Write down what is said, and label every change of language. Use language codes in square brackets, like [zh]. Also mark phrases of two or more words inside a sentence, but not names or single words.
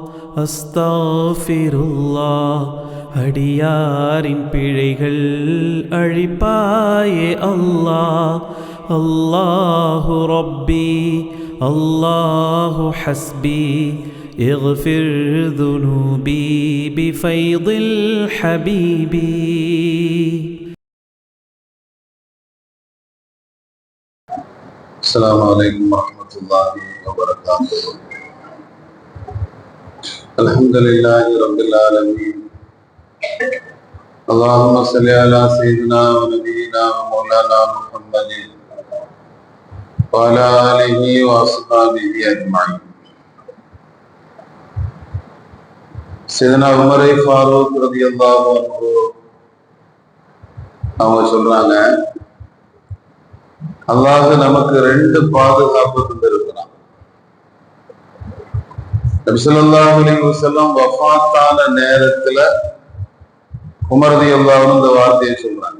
[ta] அஸ்தாஃபிருல்லாஹ். அடியாரின் பிழைகள் அழிப்பாயே அல்லாஹ். [ar] الله ربي الله حسبي اغفر ذنوبي بفيض الحبيب. السلام عليكم ورحمة الله وبركاته. الحمد لله رب العالمين. اللهم صل على سيدنا ونبينا ومولانا محمد وعلى آله وأصحابه أجمعين. [ta] سيدنا உமர் ஃபாரூக் [ar] رضي الله عنه [ta] அவங்க சொல்றாங்க, அல்லாஹ் நமக்கு 2 பாதுகாப்பு தந்திருக்கிறான். நபி [ar] صلى الله عليه وسلم [ta] வஃபாத்தான நேரத்துல உமர் [ar] رضي الله عنه [ta] இந்த வார்த்தையை சொல்றாங்க.